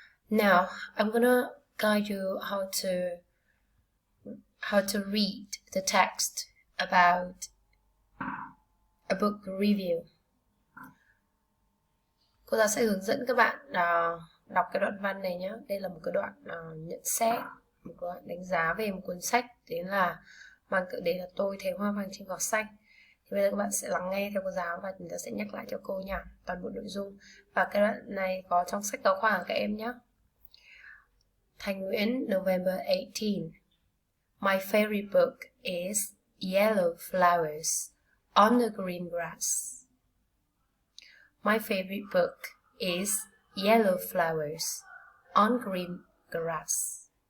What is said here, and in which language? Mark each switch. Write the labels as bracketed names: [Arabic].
[English] Now I'm gonna guide you how to read the text about a book review. [Vietnamese] Cô giáo sẽ hướng dẫn các bạn đọc cái đoạn văn này nhé. Đây là một cái đoạn nhận xét, một đoạn đánh giá về một cuốn sách, đến là mang tựa đề là Tôi thấy hoa vàng trên cỏ xanh. Thì bây giờ các bạn sẽ lắng nghe theo cô giáo và chúng ta sẽ nhắc lại cho cô nha toàn bộ nội dung. Và cái đoạn này có trong sách giáo khoa của các em nhé. [English] Thành Nguyễn, November 18. My favorite book is Yellow Flowers on the Green Grass. My favorite book is Yellow Flowers on Green Grass.